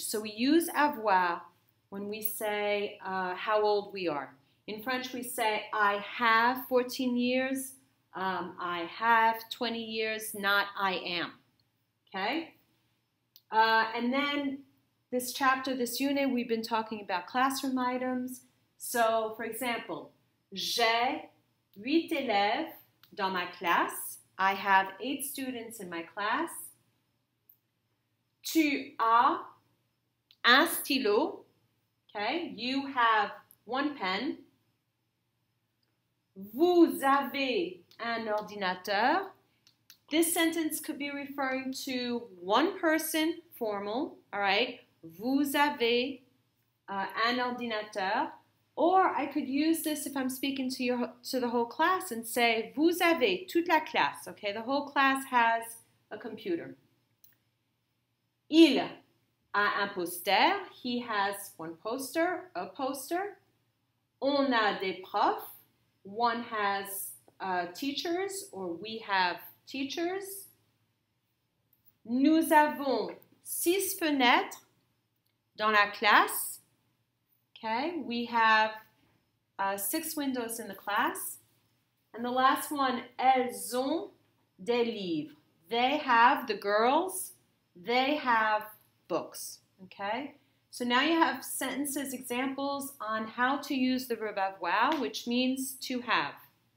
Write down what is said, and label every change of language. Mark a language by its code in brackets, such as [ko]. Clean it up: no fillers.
[en] So we use avoir when we say how old we are. In French, we say I have 14 years, I have 20 years, not I am. Okay? And then this chapter, this unit, we've been talking about classroom items. So, for example, [fr] j'ai 8 élèves dans ma classe. [en] I have 8 students in my class. [fr] Tu as un stylo. [en] Okay, you have one pen. [fr] Vous avez un ordinateur. [en] This sentence could be referring to one person, formal, all right? [fr] Vous avez un ordinateur. [en] Or I could use this if I'm speaking to the whole class and say, [fr] vous avez toute la classe, [en] okay? The whole class has a computer. [fr] Il a un poster. [en] He has one poster, a poster. [fr] On a des profs. [en] One has teachers, or we have teachers. [fr] Nous avons 6 fenêtres dans la classe. [en] Okay, we have 6 windows in the class. And the last one, [fr] elles ont des livres. [en] They have, the girls, they have books. Okay, so now you have sentences, examples on how to use the verb avoir, which means to have.